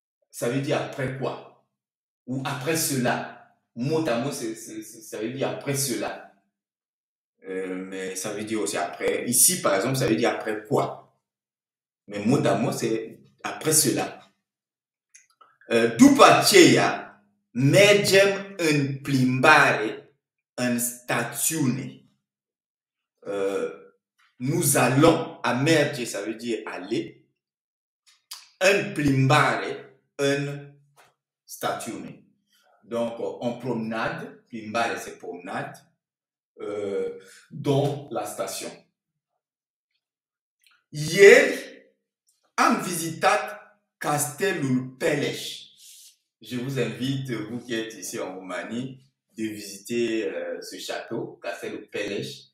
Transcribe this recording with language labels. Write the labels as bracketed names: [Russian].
[French] Ça veut dire après quoi? Ou après cela. Mot à mot, ça veut dire après cela. Mais ça veut dire aussi après. Ici, par exemple, ça veut dire après quoi? Mais mot à mot, c'est après cela. [Romanian] După aceea, mergem în plimbare în stațiune. [French] Nous allons, à merge, ça veut dire aller. [Romanian] În plimbare în stațiune. [French] Donc, en promenade, plimbare c'est promenade, dans la station. [Romanian] Ieri, am vizitat Castelul Peleș. [French] Je vous invite, vous qui êtes ici en Roumanie, de visiter ce château, Castelul Peleș.